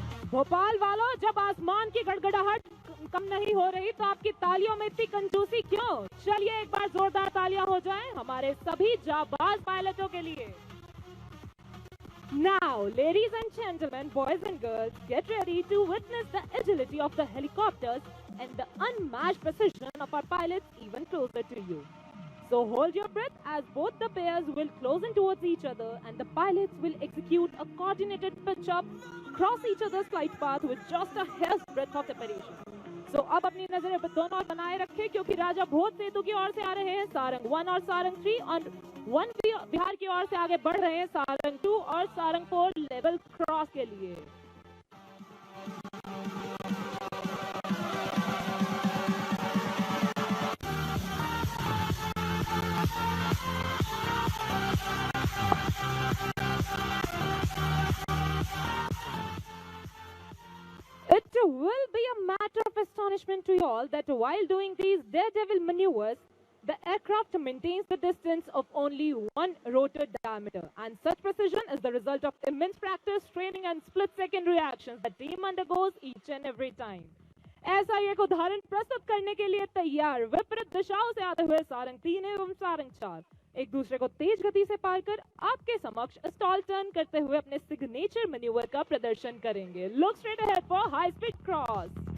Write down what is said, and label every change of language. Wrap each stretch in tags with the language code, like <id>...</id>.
<hi>भोपाल वालों, जब आसमान की गड़गड़ाहट कम नहीं हो रही तो आपकी तालियों में इतनी कंजूसी क्यों? चलिए एक बार जोरदार तालियां हो जाएं हमारे सभी जाबाज पायलटों के लिए।</hi> <en>Now, ladies and gentlemen, boys and girls, get ready to witness the agility of the helicopters and the unmatched precision of our pilots even closer to you. So hold your breath as both the pairs will close in towards each other and the pilots will execute a coordinated pitch up, cross each other's flight path with just a hair's breadth of separation.</en> <hi>So अब अपनी नजरें दोनों ओर बनाए रखें क्योंकि राजा भोज सेतु की ओर से आ रहे हैं सारंग 1 और सारंग 3 और 1 बिहार की ओर से आगे बढ़ रहे हैं सारंग 2 और सारंग 4 लेवल क्रॉस के लिए।</hi> <en>It will be a matter of astonishment to you all that while doing these daredevil maneuvers, the aircraft maintains the distance of only 1 rotor diameter. And such precision is the result of immense practice, training and split-second reactions the team undergoes each and every time.</en> <hi>ऐसा एक उदाहरण प्रस्तुत करने के लिए तैयार विपरीत दिशाओं से आते हुए सारंग 3 एवं सारंग 4 एक दूसरे को तेज गति से पार कर आपके समक्ष स्टॉल टर्न करते हुए अपने सिग्नेचर मैन्यूवर का प्रदर्शन करेंगे।</hi> <en>Look straight ahead for high speed cross.</en>